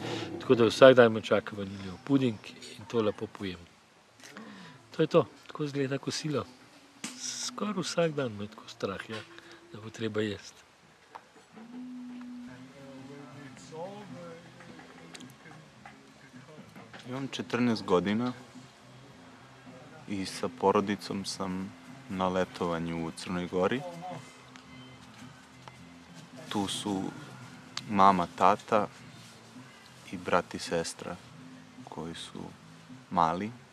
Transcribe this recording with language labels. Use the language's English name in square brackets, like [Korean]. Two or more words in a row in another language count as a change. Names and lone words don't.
[Slovenian] Tako da vsak dan me čaka vaniljev puding in to lepo pojem. To je to, tako izgleda kosilo. Skoraj vsak dan me tako strah, ja, da bo treba jesti. [Serbian] Imam 14 godina i sa porodicom sam na letovanju u Crnoj Gori. Tu su mama, tata i brat i sestra koji su mali.